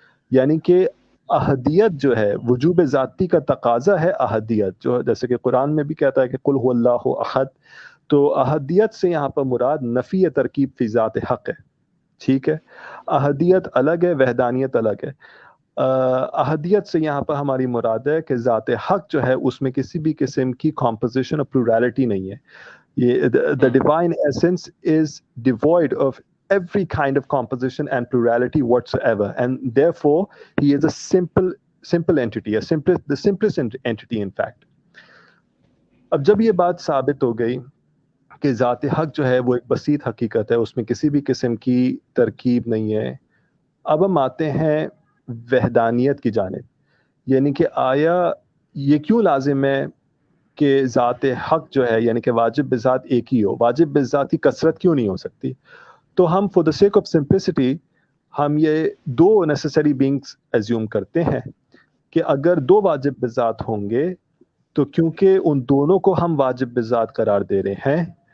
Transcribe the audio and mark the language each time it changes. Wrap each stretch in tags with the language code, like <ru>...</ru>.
<ur>یعنی کہ احدیت جو ہے، وجوب ذاتی کا تقاضا ہے احدیت، جو جیسے کہ قرآن میں بھی کہتا ہے کہ</ur> <ar>قل هو اللہ احد.</ar> <ur>تو احدیت سے یہاں پر مراد نفی ترکیب فی ذات حق ہے. ٹھیک ہے، احدیت الگ ہے، وحدانیت الگ ہے. احدیت سے یہاں پر ہماری مراد ہے کہ ذات حق جو ہے اس میں کسی بھی قسم کی کمپوزیشن اور پلورالٹی نہیں ہے.</ur> <en>The divine essence is devoid of every kind of composition and plurality whatsoever, and therefore he is a simple entity, the simplest entity in fact.</en> <ur>اب جب یہ بات ثابت ہو گئی کہ ذات حق جو ہے وہ ایک بسیط حقیقت ہے، اس میں کسی بھی قسم کی ترکیب نہیں ہے، اب ہم آتے ہیں وحدانیت کی جانب. یعنی کہ آیا یہ کیوں لازم ہے کہ ذات حق جو ہے، یعنی کہ واجب بالذات ایک ہی ہو؟ واجب بالذات کی کثرت کیوں نہیں ہو سکتی؟ تو ہم</ur> <en>for the sake of simplicity</en> <ur>ہم یہ</ur> <en>دو necessary beings assume</en> <ur>کرتے ہیں کہ اگر دو واجب بالذات ہوں گے تو کیونکہ ان دونوں کو ہم واجب بالذات قرار دے رہے ہیں،</ur>